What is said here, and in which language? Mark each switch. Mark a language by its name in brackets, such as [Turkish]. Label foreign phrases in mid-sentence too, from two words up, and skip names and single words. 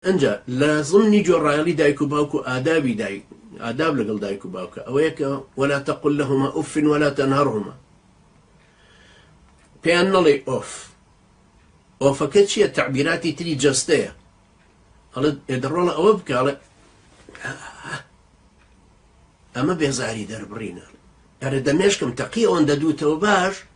[Central Kurdish] ئەنجا لە ضمنی جۆڕایەڵی دایک و باوک و ئادابی دایک ئاداب لەگەڵ دایک و باوکە ئەوەیە کە [Arabic] ولا تقل لهما أف ولا تنهرهما [Central Kurdish] پێیان نەڵێ ئۆف ئۆفەکە چییە تعبیراتی تری جەستەیە ئەڵێ دەڕۆڵە ئەوە بکاڵێ ئەمە بێزاری دەربڕینە ئەرە دەمێشکم تەقی ئەوەندە دووتەوە باش